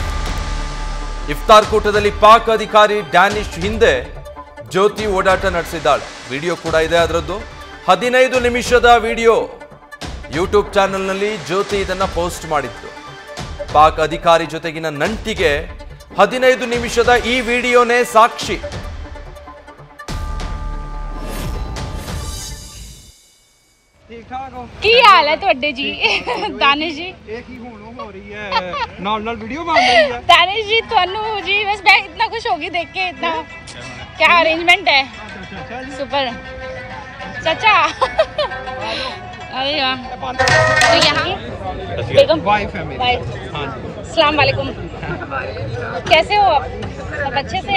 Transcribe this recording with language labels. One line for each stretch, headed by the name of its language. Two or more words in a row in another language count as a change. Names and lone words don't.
Kannada: ಇಫ್ತಾರ್ ಕೂಟದಲ್ಲಿ ಪಾಕ್ ಅಧಿಕಾರಿ ಡ್ಯಾನಿಶ್ ಹಿಂದೆ ಜ್ಯೋತಿ ಓಡಾಟ ನಡೆಸಿದ್ದಾಳೆ. ವಿಡಿಯೋ ಕೂಡ ಇದೆ ಅದರದ್ದು. 15 ನಿಮಿಷದ ವಿಡಿಯೋ ಯೂಟ್ಯೂಬ್ ಚಾನೆಲ್ನಲ್ಲಿ ಜ್ಯೋತಿ ಇದನ್ನ ಪೋಸ್ಟ್ ಮಾಡಿತ್ತು. ಪಾಕ್ ಅಧಿಕಾರಿ ಜೊತೆಗಿನ ನಂಟಿಗೆ 15 ನಿಮಿಷದ ಈ ವಿಡಿಯೋನೇ ಸಾಕ್ಷಿ.
Punjabi: ਕੀ ਹਾਲ ਹੈ ਤੁਹਾਡੇ ਜੀ ਦਾਨਿਸ਼ ਜੀ? ਇਹ ਕੀ ਹੁਣ ਹੋ ਰਹੀ ਹੈ ਨਾਲ ਵੀਡੀਓ ਬਣ ਰਹੀ ਹੈ ਦਾਨਿਸ਼ ਜੀ ਤੁਹਾਨੂੰ ਜੀ
Hindi: बस मैं इतना खुश होगी देख के इतना क्या अरेंजमेंट है सुपर चाचा अरे वाह तो यहाँ बेगम वाइफ है मेरी हाँ जी
Arabic: السلام عليكم
Hindi: कैसे हो आप सब अच्छे से